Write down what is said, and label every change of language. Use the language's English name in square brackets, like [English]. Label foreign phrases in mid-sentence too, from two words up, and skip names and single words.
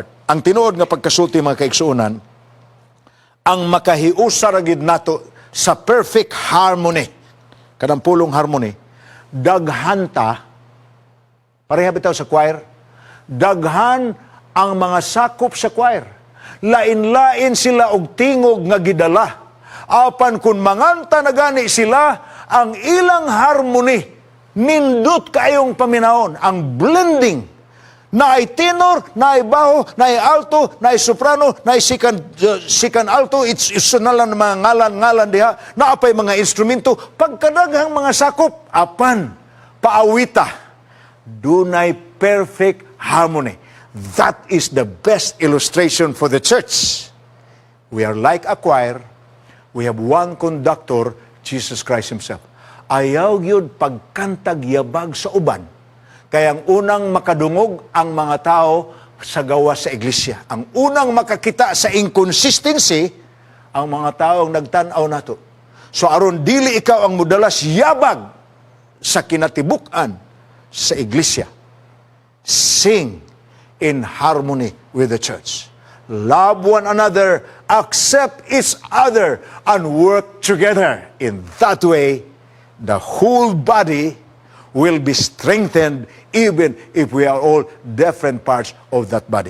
[Cebuano] Ang tinuod nga pagkasulti mga kaigsuunan, ang makahiusa ra gid nato sa [English] perfect harmony, [Cebuano] kanang pulong harmony, daghanta, pareha bitaw sa choir, daghan ang mga sakop sa choir. Lain-lain sila og tingog nga gidala. Apan kung manganta na gani sila, ang ilang harmony, nindot kayong paminahon, ang blending, na ay tenor, na ay baho, na ay alto, na ay soprano, na ay [English] second alto, [Cebuano] it's nalang mga ngalan-ngalan diha, na apay mga instrumento, pagkadaghang mga sakop, apan, paawita, dunay perfect harmony. [English] That is the best illustration for the church. We are like a choir, we have one conductor, Jesus Christ Himself. [Cebuano] Ayaw yun pagkantag yabag sa uban, kaya ang unang makadungog ang mga tao sa gawa sa iglesia. Ang unang makakita sa inconsistency, ang mga taong nagtanaw nato. So aron dili ikaw ang mudalas yabag sa kinatibukan sa iglesia. [English] Sing in harmony with the church. Love one another, accept each other, and work together. In that way, the whole body will be strengthened even if we are all different parts of that body.